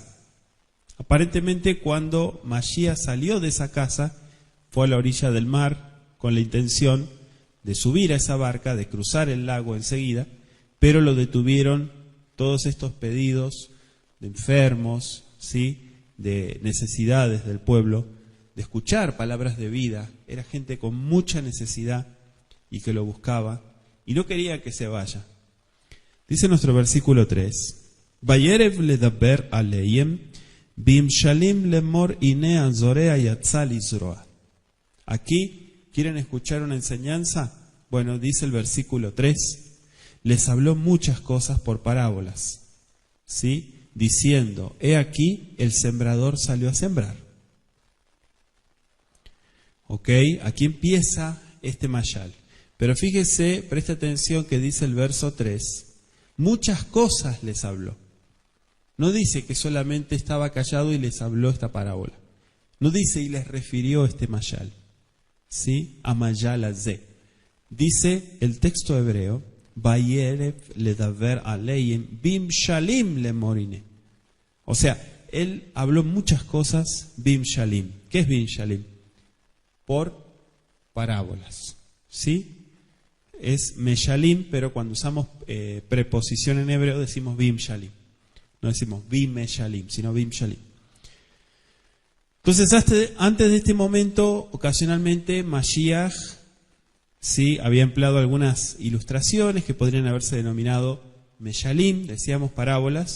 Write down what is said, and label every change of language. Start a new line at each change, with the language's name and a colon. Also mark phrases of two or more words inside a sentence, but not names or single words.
Spanish: Aparentemente, cuando Mashiach salió de esa casa, fue a la orilla del mar con la intención de subir a esa barca, de cruzar el lago enseguida, pero lo detuvieron todos estos pedidos de enfermos, ¿sí? De necesidades del pueblo, de escuchar palabras de vida. Era gente con mucha necesidad y que lo buscaba y no quería que se vaya. Dice nuestro versículo 3,
Hebrew: וירב לדבר אליהם במשלים לאמר הנה זורע יצא לזרוע.
Spanish: Aquí, ¿quieren escuchar una enseñanza? Bueno, dice el versículo 3, les habló muchas cosas por parábolas, ¿sí? Diciendo, he aquí, el sembrador salió a sembrar. Ok, aquí empieza este mayal. Pero fíjese, preste atención que dice el verso 3, muchas cosas les habló. No dice que solamente estaba callado y les habló esta parábola. No dice y les refirió este mayal, ¿sí?
Hebrew: המשל הזה.
Spanish: Dice el texto hebreo,
Hebrew: וירב לדבר אליהם במשלים לאמר הנה.
Spanish: O sea, él habló muchas cosas
Hebrew: במשלים.
Spanish: ¿Qué es
Hebrew: במשלים?
Spanish: Por parábolas, ¿sí? Es meshalim, pero cuando usamos preposición en hebreo decimos
Hebrew: במשלים.
Spanish: No decimos
Hebrew: במשלים,
Spanish: sino
Hebrew: במשלים.
Spanish: Entonces, antes de este momento, ocasionalmente Mashiach, sí, había empleado algunas ilustraciones que podrían haberse denominado meshalim, decíamos parábolas.